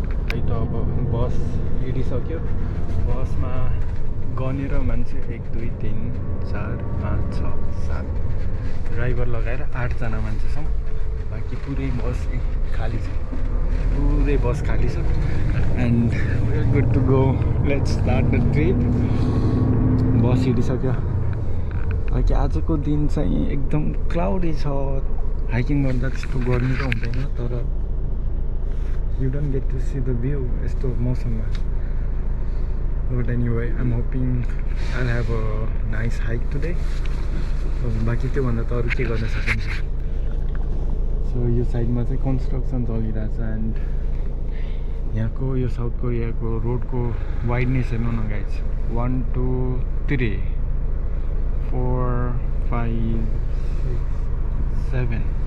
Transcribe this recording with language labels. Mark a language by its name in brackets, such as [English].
[Nepali] है त अब बस हिँडिसक्यो। बसमा गनेर मान्छे 1 2 3 4 5 6 7 ड्राइभर लगाएर 8 जना मान्छे छौँ। बाँकी पुरै बस खाली छ, पुरै बस खाली छ। [English] And we are good to go. Let's start the trip. [Nepali] बस हिँडिसक्यो। बाँकी आजको दिन चाहिँ एकदम क्लाउडी छ हाइकिङ गर्दा त्यस्तो गर्मी त हुँदैन तर [English] you don't get to see the view [Nepali] यस्तो मौसममा [English] but anyway I am hoping I have a nice hike today [Nepali] बाँकी त्योभन्दा त अरू के गर्न सकिन्छ सो यो साइडमा चाहिँ कन्स्ट्रक्सन चलिरहेछ एन्ड यहाँको यो साउथ कोरियाको रोडको वाइडनेस हेर्नु न गाइज 1 2 3 4 5 6 7